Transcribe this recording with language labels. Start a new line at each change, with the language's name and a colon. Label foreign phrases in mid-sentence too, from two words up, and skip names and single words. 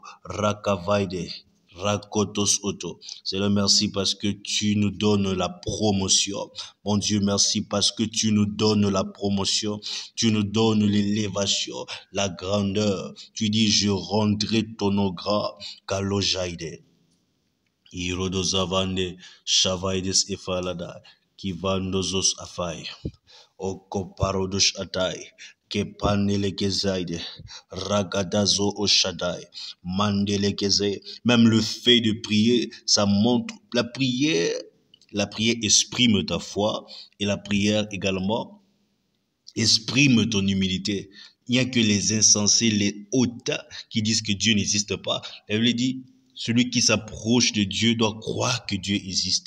French: Rakavaide. Rakotos Oto. Seigneur, merci parce que tu nous donnes la promotion. Mon Dieu, merci parce que tu nous donnes la promotion. Tu nous donnes l'élévation, la grandeur. Tu dis, je rendrai ton nom grand. Kalojaide. Irodozavande. Shavaides efalada. Kivandozos afai. Okoparodosh atai. Kepanele kezaide, ragadazo oshadai, mandele keze. Même le fait de prier, ça montre la prière exprime ta foi et la prière également exprime ton humilité. Il n'y a que les insensés, les hautains qui disent que Dieu n'existe pas. La Bible dit, celui qui s'approche de Dieu doit croire que Dieu existe.